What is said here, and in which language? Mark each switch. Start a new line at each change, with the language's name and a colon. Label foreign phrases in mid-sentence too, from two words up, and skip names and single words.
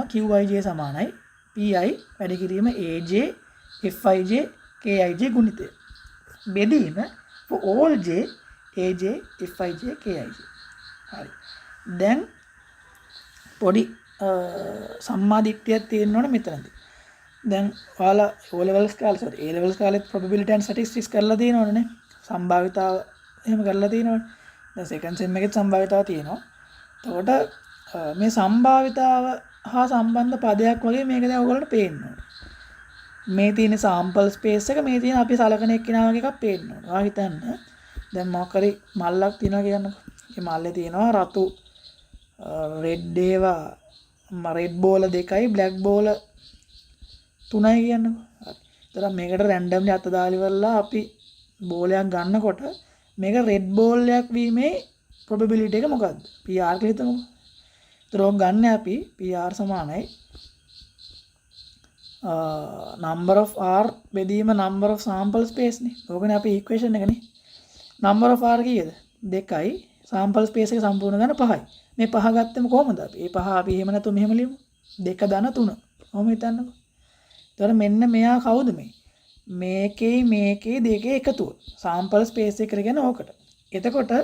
Sinhala: QIJ සමානයි PI වැඩි කිරීම AJ FIJ KIJ ගුණිතය. බෙදීම
English: for all
Sinhala: J AJ FIJ KIJ. හරි. දැන් පොඩි සම්මාදිට්ඨියක් තියෙනවනේ මෙතනදී. දැන් ඔයාලා O levels කාලේ sorry A levels කාලේ
English: probability and statistics
Sinhala: කරලා තියෙනවනේ. සම්භාවිතාව එහෙම කරලා තියෙනවනේ. දැන්
English: second sem
Sinhala: එකේ සම්භාවිතාව තියෙනවා. එතකොට මේ සම්භාවිතාව හා සම්බන්ධ පදයක් වගේ මේක දැන් ඔයගොල්ලන්ට පේන්න ඕනේ. මේ තියෙන
English: sample space
Sinhala: එක මේ තියෙන අපි සලකන එක්කිනා වගේ එකක් පේන්න ඕනේ. ඔයා හිතන්න දැන් මොකක් හරි මල්ලක් තියෙනවා කියන්නකෝ. මේ මල්ලේ තියෙනවා රතු රෙඩ් ඒවා
English: red ball
Sinhala: 2යි
English: black ball
Sinhala: 3යි කියන්නකෝ. හරි. ඒතර මේකට රැන්ඩම්ලි අත දාලා ඉවරලා අපි බෝලයක් ගන්නකොට මේක
English: red ball
Sinhala: එකක් වීමේ probability එක මොකද්ද? PR කියලා හිතමුකෝ. ඒතර ඔක් ගන්න අපි PR සමානයි
English: number of R
Sinhala: බෙදීම
English: number of sample space
Sinhala: නේ. ඕකනේ අපි equation එකනේ.
English: number of R
Sinhala: කීයද? 2යි
English: sample space
Sinhala: එක සම්පූර්ණ ගන්න 5යි. මේ 5 ගත්තම කොහොමද අපි? මේ 5 අපි එහෙම නැතුව මෙහෙම ලියමු. 2 ධන 3. කොහොම හිතන්නකෝ. ඒතර මෙන්න මෙයා කවුද මේ? මේකේ දෙකේ එකතුව.
English: sample space
Sinhala: එක කියන්නේ ඕකට.